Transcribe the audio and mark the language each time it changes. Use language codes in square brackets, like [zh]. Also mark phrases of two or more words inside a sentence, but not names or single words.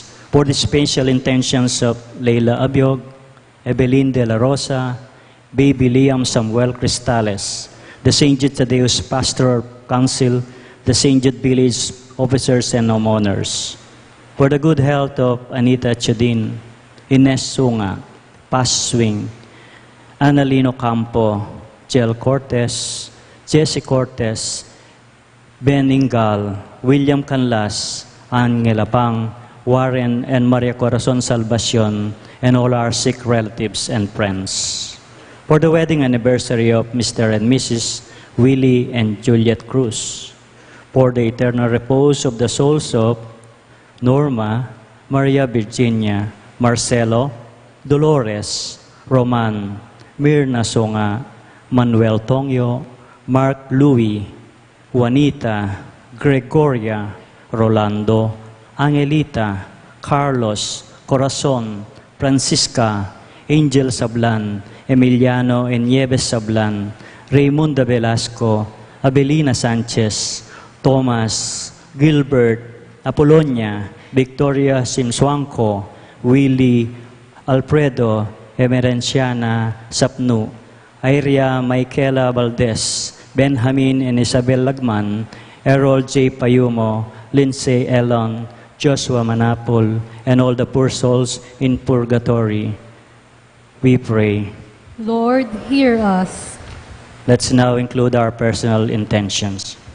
[en] For the special intentions of Leila Abiog, Evelyn de la Rosa, Baby Liam Samuel Cristales, the St. Jude Thaddeus Pastoral Council, the St. Jude Village officers and homeowners. For the good health of Anita Chudin, Ines Sunga, Paz Swing, Annalino Campo, Jel Cortez, Jesse Cortez, Ben Ingal, William Canlas, Angela Pang, Warren and Maria Corazon Salvacion, and all our sick relatives and friends. For the wedding anniversary of Mr. and Mrs. Willie and Juliet Cruz. For the eternal repose of the souls of Norma, Maria Virginia, Marcelo, Dolores, Roman, Mirna Songa, Manuel Tongyo, Mark Louis, Juanita, Gregoria, Rolando, Angelita, Carlos, Corazon, Francisca, Angel Sablan, Emiliano and Nieves Sablan, Raymunda Velasco, Abelina Sanchez, Thomas, Gilbert, Apolonia, Victoria Simswanko, Willie, Alfredo, Emerenciana Sapnu, Iria Michaela Valdez, Benjamin and Isabel Lagman, Errol J. Payumo, Lindsay Elon, Joshua Manapol, and all the poor souls in purgatory. We pray. Lord, hear us. Let's now include our personal intentions.